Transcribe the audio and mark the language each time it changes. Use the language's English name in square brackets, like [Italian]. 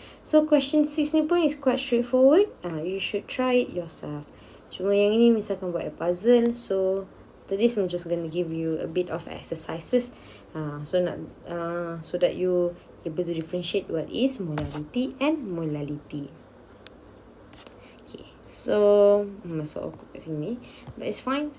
[English] So question 6 ni pun is quite straightforward. You should try it yourself. [Malay] Cuma yang ini misalkan buat puzzle. [English] So after this, I'm just going to give you a bit of exercises, so that you able to differentiate what is molarity and molality. Okay, so masuk aku kat sini, but it's fine.